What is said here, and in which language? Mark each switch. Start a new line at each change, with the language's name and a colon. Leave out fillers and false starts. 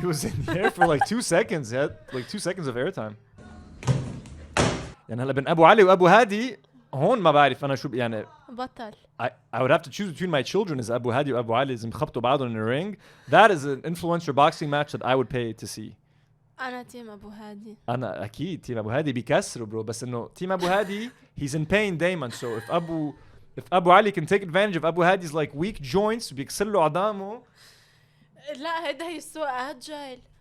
English: He was in the air for like 2 seconds. He had like 2 seconds of airtime.
Arabic: يعني هلا بين أبو علي وأبو هادي هون ما بعرف أنا شو يعني. بطل.
English: I would have to choose between my children is Abou Hady or Abou Ali.
Arabic: إذا خبطوا بعضهم
English: in the ring. That is an influencer boxing match that I would pay to see.
Arabic: أنا تيم أبو هادي. أنا أكيد تيم أبو هادي بيكسروا برو بس إنه تيم أبو هادي
English: he's in pain
Arabic: دايما.
English: So if Abou Ali can take advantage of Abou Hady's like weak joints
Arabic: بيكسر له عظامه. لا هيدا هي
English: so agile.